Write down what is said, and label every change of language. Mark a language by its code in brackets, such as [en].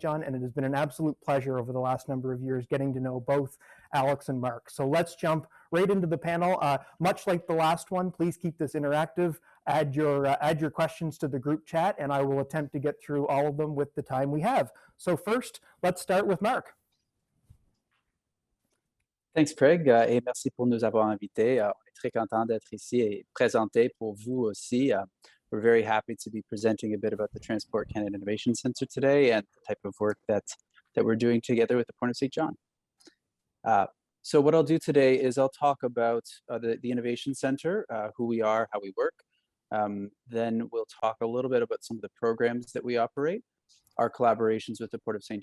[en] John, and it has been an absolute pleasure over the last number of years getting to know both Alex and Mark. So let's jump right into the panel. Much like the last one, please keep this interactive. Add your questions to the group chat, and I will attempt to get through all of them with the time we have. So first, let's start with Mark. Thanks, Craig, [fr] et merci pour nous avoir invités. On est très content d'être ici et présenter pour vous aussi. [en] We're very happy to be presenting a bit about the Transport Canada Innovation Centre today and the type of work that we're doing together with the Port of St. John. So what I'll do today is I'll talk about the Innovation Centre, who we are, how we work. Then we'll talk a little bit about some of the programs that we operate, our collaborations with the Port of St.